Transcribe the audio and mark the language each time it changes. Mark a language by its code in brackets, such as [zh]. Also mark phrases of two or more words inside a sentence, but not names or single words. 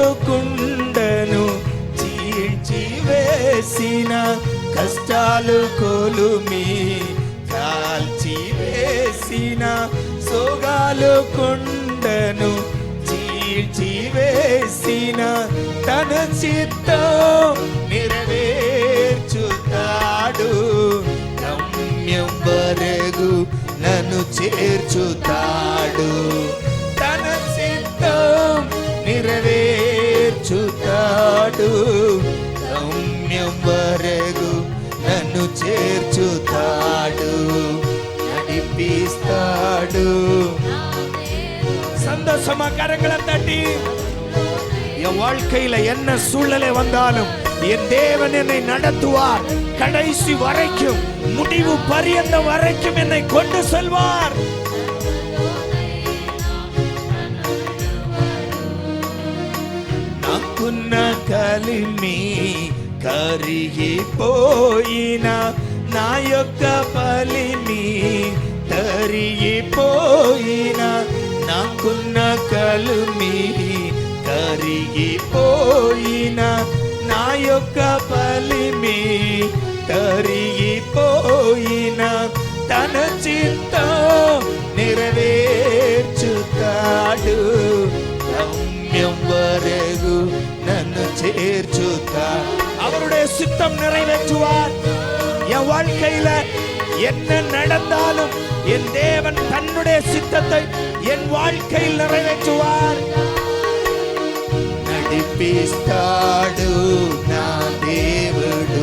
[te] కుండను చీల్చి వేసిన, కష్టాలు కొలుమి కాల్చి వేసిన, సోగాలు కుండను చీల్చి వేసిన, తన చిత్తం నెరవేర్చుతాడు, గమ్యం వరకు నన్ను చేర్చుతాడు. తన చిత్తం నెరవేర్చుతాడు, గమ్యం వరకు నన్ను చేర్చుతాడు. நடிப்பிஸ்தாடு. [ta] சந்தோஷமா கரங்களை தட்டி, என் வாழ்க்கையில என்ன சூழ்நிலை வந்தாலும் என் தேவன் என்னை நடத்துவார். கடைசி வரைக்கும், முடிவு பரியந்த வரைக்கும் என்னை கொண்டு செல்வார். [te] నాకున్న కలిమి కరిగిపోయినా, నా యొక్క బలిమి తరిగిపోయినా, నాకున్న కలిమి కరిగిపోయినా, నా యొక్క బలిమి తరిగిపోయినా, తన చిత్తం నెరవేర్చుతాడు. గమ్యం వరకు నన్ను చేర్చుతాడు. [ta] அவருடைய சித்தம் நிறைவேற்றுவார். என் வாழ்க்கையில என்ன நடந்தாலும் என் தேவன் தன்னுடைய சித்தத்தை என் வாழ்க்கையில் நிறைவேற்றுவார். [te] నడిపిస్తాడు నా దేవుడు.